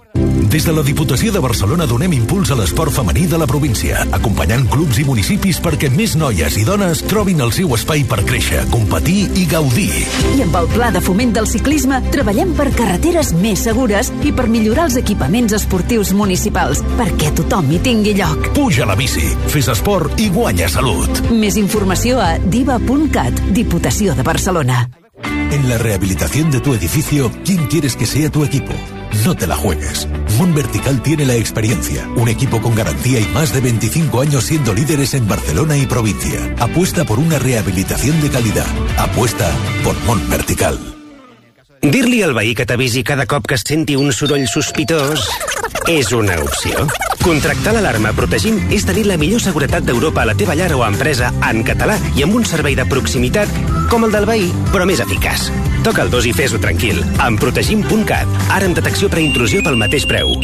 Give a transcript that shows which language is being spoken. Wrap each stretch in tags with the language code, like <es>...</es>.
<ca>Des de la Diputació de Barcelona donem impuls a l'esport femení de la província, acompanyant clubs i municipis perquè més noies i dones trobin el seu espai per créixer, competir i gaudir. I amb el Pla de Foment del Ciclisme treballem per carreteres més segures i per millorar els equipaments esportius municipals, perquè tothom hi tingui lloc. Puja la bici, fes esport i guanya salut. Més informació a diva.cat, Diputació de Barcelona.</ca> <es>En la rehabilitación de tu edificio, ¿quién quieres que sea tu equipo? No te la juegues. Mon Vertical tiene la experiencia. Un equipo con garantía y más de 25 años siendo líderes en Barcelona y provincia. Apuesta por una rehabilitación de calidad. Apuesta por Mon Vertical.</es> <ca>Dir-li al veí que t'avisi cada cop que es senti un soroll sospitós és una opció. Contractar l'alarma Protegim és tenir la millor seguretat d'Europa a la teva llar o empresa en català i amb un servei de proximitat com el del veí, però més eficaç. Toca el 2 i fes-ho tranquil. Amb protegim.cat, ara amb detecció preintrusió pel mateix preu.</ca>